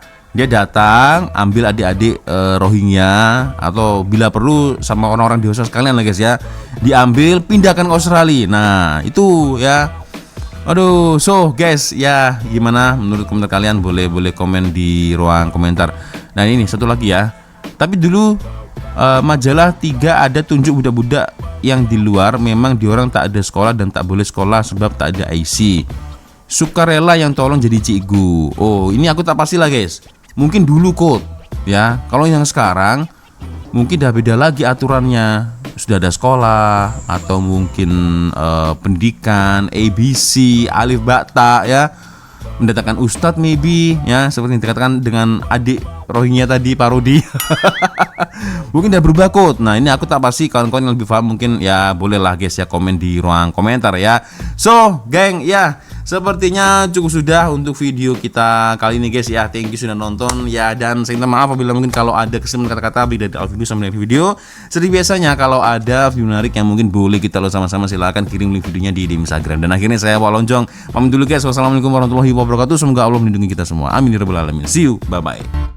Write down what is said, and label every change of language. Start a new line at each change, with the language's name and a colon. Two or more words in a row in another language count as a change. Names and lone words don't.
Indonesian: Dia datang ambil adik-adik Rohingya atau bila perlu sama orang-orang dewasa sekalian lah guys ya. Diambil pindahkan ke Australia. Nah itu ya. Aduh,
English: so guys
Indonesian: ya, gimana menurut komentar kalian? Boleh komen di ruang komentar. Nah ini satu lagi ya.
Malay: Tapi dulu majalah 3 ada tunjuk budak-budak yang di luar memang diorang tak ada sekolah dan tak boleh sekolah sebab tak ada IC. Sukarela yang tolong jadi cikgu. Oh ini aku tak pasti lah guys.
Indonesian: Mungkin dulu kok ya. Kalau yang sekarang mungkin dah beda lagi aturannya. Sudah ada sekolah atau mungkin pendidikan ABC, alif bata ya, mendatangkan ustadz maybe ya, seperti yang dikatakan dengan adik Rohingya tadi parodi. Mungkin udah berubah kok. Nah ini aku tak pasti, kawan-kawan yang lebih paham mungkin ya bolehlah guys ya komen di ruang komentar ya. So geng ya, sepertinya cukup sudah untuk video kita kali ini guys ya.
English: Thank you
Indonesian: sudah nonton ya, dan saya minta maaf apabila mungkin kalau ada kesalahan kata-kata baik dari awal video sampai akhir video. Seperti biasanya kalau ada video menarik yang mungkin boleh kita lo sama-sama, silahkan kirim link videonya di Instagram. Dan akhirnya saya Wak Lonjong pamit dulu guys.
Arabic: والسلام عليكم ورحمة الله وبركاته.
Indonesian: Semoga Allah melindungi kita semua.
Arabic: آمين يا رب العالمين.
English: See you, bye bye.